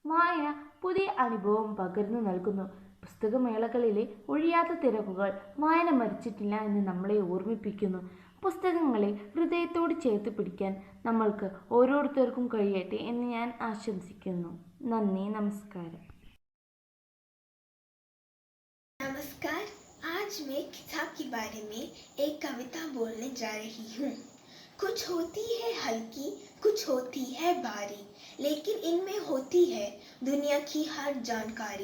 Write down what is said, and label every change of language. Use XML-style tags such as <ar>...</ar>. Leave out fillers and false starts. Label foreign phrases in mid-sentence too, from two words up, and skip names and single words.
<ml>വായന പുതിയ അനുഭവം പകർന്നു നൽകുന്നു. പുസ്തകമേളകളിലെ ഒഴിയാത്ത തിരക്കുകൾ വായന മരിച്ചിട്ടില്ല എന്ന് നമ്മളെ ഓർമ്മിപ്പിക്കുന്നു. പുസ്തകങ്ങളെ ഹൃദയത്തോട് ചേർത്ത് പിടിക്കാൻ നമ്മൾക്ക് ഓരോരുത്തർക്കും കഴിയട്ടെ എന്ന് ഞാൻ ആശംസിക്കുന്നു. നന്ദി, നമസ്കാരം.</ml> <hi>नमस्कार। आज मैं किताब के बारे में एक कविता बोलने जा रही हूँ। कुछ होती है हल्की, कुछ होती है भारी, लेकिन इनमें होती है दुनिया की हर जानकारी।</hi>